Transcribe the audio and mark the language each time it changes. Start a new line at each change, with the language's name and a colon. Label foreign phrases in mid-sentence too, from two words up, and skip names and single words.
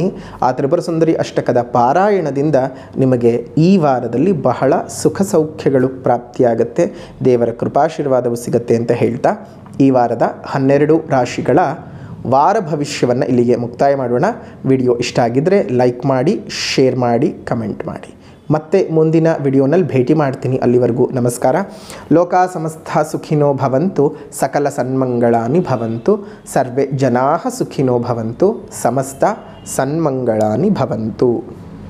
Kannada: ಆ ತ್ರಿಪುರ ಸುಂದರಿ ಅಷ್ಟಕದ ಪಾರಾಯಣದಿಂದ ನಿಮಗೆ ಈ ವಾರದಲ್ಲಿ ಬಹಳ ಸುಖ ಸೌಖ್ಯಗಳು ಪ್ರಾಪ್ತಿಯಾಗುತ್ತೆ, ದೇವರ ಕೃಪಾಶೀರ್ವಾದವು ಸಿಗುತ್ತೆ ಅಂತ ಹೇಳ್ತಾ ಈ ವಾರದ 12 ರಾಶಿಗಳ ವಾರ ಭವಿಷ್ಯವನ್ನು ಇಲ್ಲಿಗೆ ಮುಕ್ತಾಯ ಮಾಡೋಣ. ವಿಡಿಯೋ ಇಷ್ಟ ಆಗಿದ್ದರೆ ಲೈಕ್ ಮಾಡಿ, ಶೇರ್ ಮಾಡಿ, ಕಮೆಂಟ್ ಮಾಡಿ. ಮತ್ತೆ ಮುಂದಿನ ವಿಡಿಯೋನಲ್ಲಿ ಭೇಟಿ ಮಾಡ್ತೀನಿ. ಅಲ್ಲಿವರೆಗೂ ನಮಸ್ಕಾರ.
Sanskrit: लोका समस्त सुखिनो भवन्तु, सकल सन्मङ्गलानि भवन्तु, सर्वे जनाः सुखिनो भवन्तु, समस्त सन्मङ्गलानि भवन्तु.